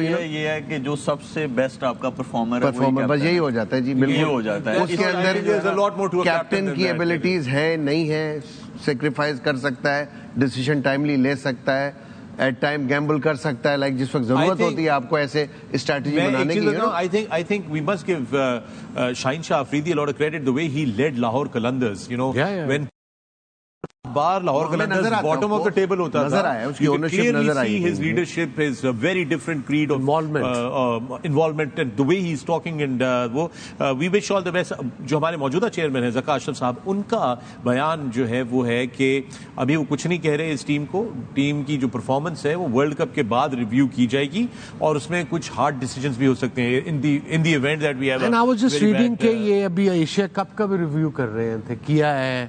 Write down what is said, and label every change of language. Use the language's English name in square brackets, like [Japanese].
[Urdu] یہ ہے کہ جو سب سے بیسٹ آپ کا پرفارمر بس یہی ہو جاتا ہے جی. بالکل ہو جاتا ہے. اس کے اندر کیپٹن کی ایبلٹیز ہے نہیں ہے, سیکریفائز کر سکتا ہے, ڈیسیژن ٹائملی لے سکتا ہے, ایٹ ٹائم گیمبل کر سکتا ہے, لائک جس وقت ضرورت ہوتی ہے آپ کو ایسے اسٹریٹجی بنانے کی. [English] I think we must give Shaheen Shah Afridi a lot of credit the way he led Lahore Qalandars, you know, when بار Lahore Qalandars bottom of the table [Urdu] ہوتا تھا, [English] you can clearly see his leadership, his very different creed of involvement and the way he is talking, and وہ we wish all the best. [Urdu] جو ہمارے موجودہ chairman ہیں ذکا اشرف صاحب, ان کا بیان جو ہے وہ ہے کہ ابھی وہ کچھ نہیں کہہ رہے اس ٹیم کو, ٹیم کی جو پرفارمنس ہے وہ ورلڈ کپ کے بعد ریویو کی جائے گی اور اس میں کچھ ہارڈ ڈیسیجنز بھی ہو سکتے ہیں [English] in the event that we have. And I was just reading [Urdu] کہ یہ ابھی ایشیا کپ کا بھی ریویو کر رہے تھے, کیا ہے